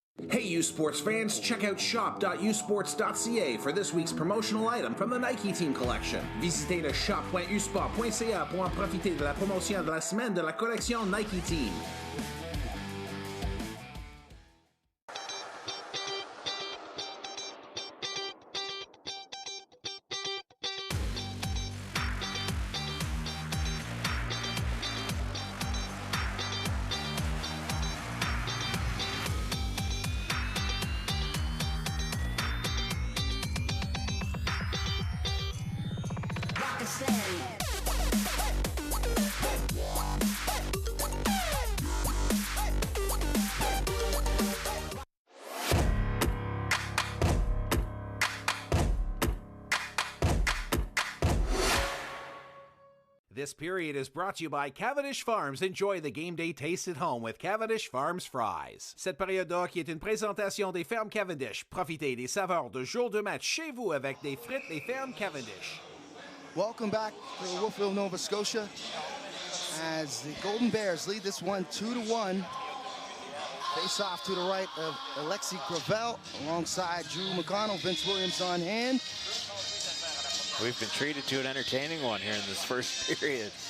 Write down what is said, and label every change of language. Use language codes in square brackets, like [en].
[en] Hey U Sports fans, check out shop.usports.ca for this week's promotional item from the Nike Team Collection. [fr] Visitez le shop.usport.ca pour en profiter de la promotion de la semaine de la collection Nike Team. [en] This period is brought to you by Cavendish Farms. Enjoy the game day taste at home with Cavendish Farms fries. [fr] Cette période de hockey est une présentation des fermes Cavendish. Profitez des saveurs de jour de match chez vous avec des frites des fermes Cavendish. [en] Welcome back to Wolfville, Nova Scotia, as the Golden Bears lead this one 2-1. Face off to the right of Alexi Gravel alongside Drew McConnell. Vince Williams on hand. We've been treated to an entertaining one here in this first period.